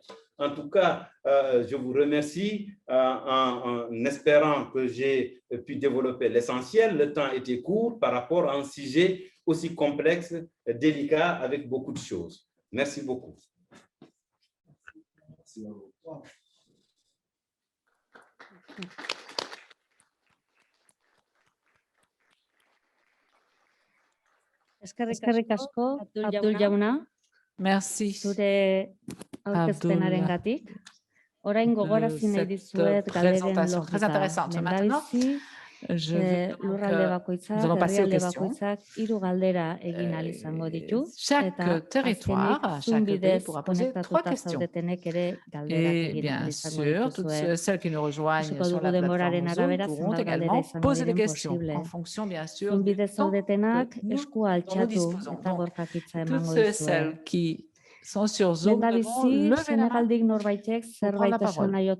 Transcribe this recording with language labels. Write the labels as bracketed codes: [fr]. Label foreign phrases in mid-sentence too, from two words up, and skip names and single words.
[fr] En tout cas, je vous remercie en espérant que j'ai pu développer l'essentiel. Le temps était court par rapport à un sujet aussi complexe, délicat, avec beaucoup de choses. Merci beaucoup. Merci. [eu] Eskerrik asko, Abdul Jauna. [fr] Merci. [eu] Zure aurkezpenarengatik. Orain gogarazi nahi dizuet galderen logika. Lehendabizi, lurralde bakoitzak, herrialde bakoitzak, 3 galdera egin ahal izango ditu. [fr] Chaque territoire, chaque pays pourra poser 3 questions. Et bien sûr, toutes celles qui nous rejoignent sur la plateforme Zoom pourront également poser des questions en fonction, bien sûr, du temps que nous disposons. Donc, toutes celles qui sont sur Zoom devront lever la main pour prendre la parole.